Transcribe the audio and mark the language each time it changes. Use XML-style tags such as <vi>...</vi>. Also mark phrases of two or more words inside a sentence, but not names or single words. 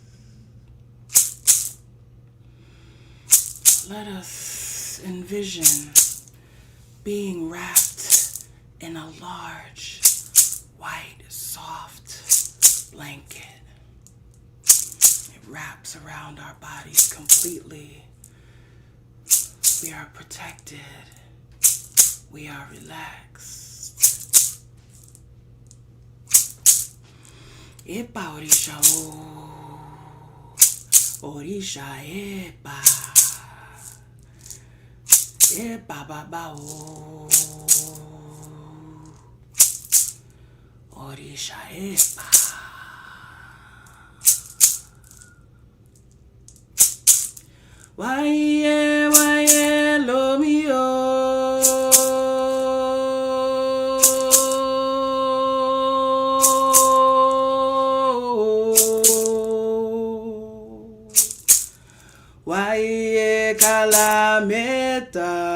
<en>Let us envision being wrapped in a large, white, soft blanket. It wraps around our bodies completely. We are protected. We are relaxed.</en> <yo>Epa Orisha o, Orisha epa. E ba ba ba o. Orisa e ba. Waye lo mi o. Waye calameta.</yo>